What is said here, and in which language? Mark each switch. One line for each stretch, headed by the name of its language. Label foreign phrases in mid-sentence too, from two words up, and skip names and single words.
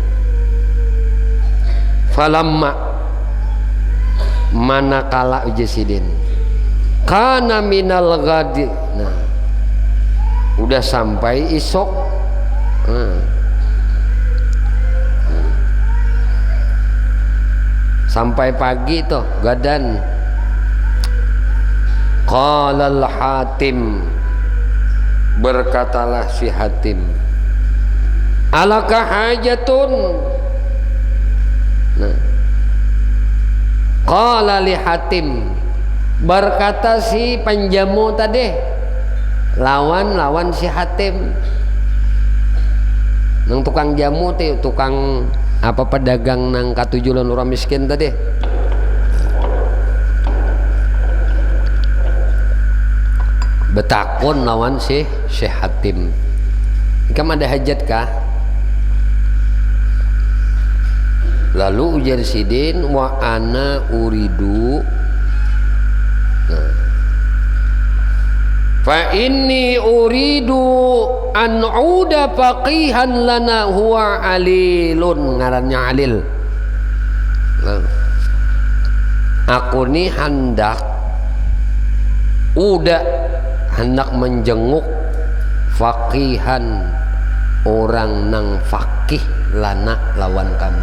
Banjar: Falamma, manakala uji Sidin
Arabic: كان من الغد,
Banjar: nah, udah sampai isok. Sampai pagi tuh gadan.
Arabic: قال لحاتم,
Banjar: berkatalah si Hatim,
Arabic: ألك حاجة. Nah, قال لي حاتم,
Banjar: berkata si penjamu tadi lawan si Hatim, nang tukang jamu teh, tukang apa, pedagang nang katujulan orang miskin tadi. Betakun lawan si Hatim, kamu ada hajat kah? Lalu ujar Sidin,
Arabic: وأنا أريد, nah, فإني أريد أن أعود فقيها لنا هو عليل,
Banjar: ngarannya Alil. Nah, aku nih hendak menjenguk faqihan, orang nang fakih lana lawan kami.